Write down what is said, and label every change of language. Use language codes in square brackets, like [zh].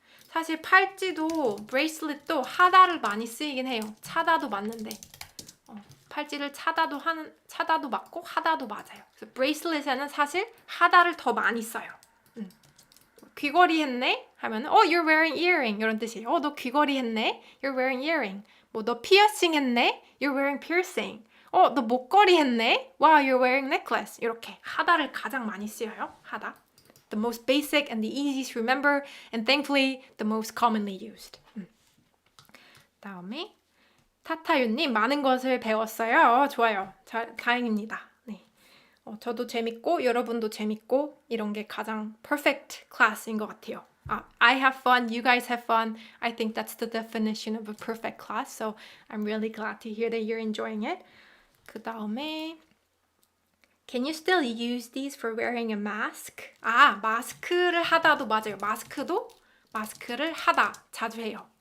[ko] 사실 팔찌도 브레이슬릿도 하다를 많이 쓰이긴 해요. 차다도 맞는데 팔찌를 차다도 맞고 하다도 맞아요. 그래서 브레이슬릿에는 사실 하다를 더 많이 써요. 귀걸이 했네 하면은 [en] you're wearing earring [ko] 이런 뜻이에요. 너 귀걸이 했네. [en] You're wearing earring. [ko] 너 피어싱 했네. [en] You're wearing piercing. [ko] 너 목걸이 했네. [en] Wow, you're wearing necklace. [ko] 이렇게 하다를 가장 많이 쓰여요. 하다. [en] The most basic and the easiest to remember and thankfully the most commonly used. [ko] 다음에 타타유님 많은 것을 배웠어요. 좋아요. 다행입니다. 네. 저도 재밌고 여러분도 재밌고 이런 게 가장 [en] perfect class [ko] 인 것 같아요. [en] I have fun, you guys have fun. I think that's the definition of a perfect class. So I'm really glad to hear that you're enjoying it. [ko] 그 다음에 [en] Can you still use these for wearing a mask? [ko] 마스크를 하다도 맞아요. 마스크를 하다 자주 해요.